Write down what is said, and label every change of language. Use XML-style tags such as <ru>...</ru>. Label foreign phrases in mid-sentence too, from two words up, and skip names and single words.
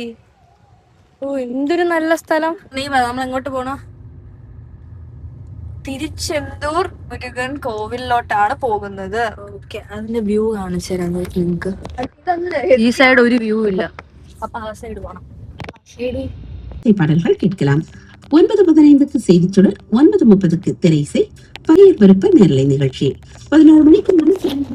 <ml>ഓ എന്തൊരു നല്ല സ്ഥലം. നീ നമ്മൾ എങ്ങോട്ട് പോണോ? തിരുച്ചെന്തൂർ മുരുകൻ കോവിലോട്ടാണ് പോകുന്നത്. ഓക്കെ, അതിന്റെ വ്യൂ കാണിച്ചു തരാം നിങ്ങക്ക്. ഈ സൈഡ് ഒരു വ്യൂ ഇല്ല, അപ്പൊ ആ സൈഡ് പോണം.</ml> <ta>பாடல்கள் கேட்கலாம். 9:15 செய்திச்சுடர், 9:30 திரைசை, பகையர் விருப்ப நேரலை நிகழ்ச்சி, 11 மணிக்கு</ta>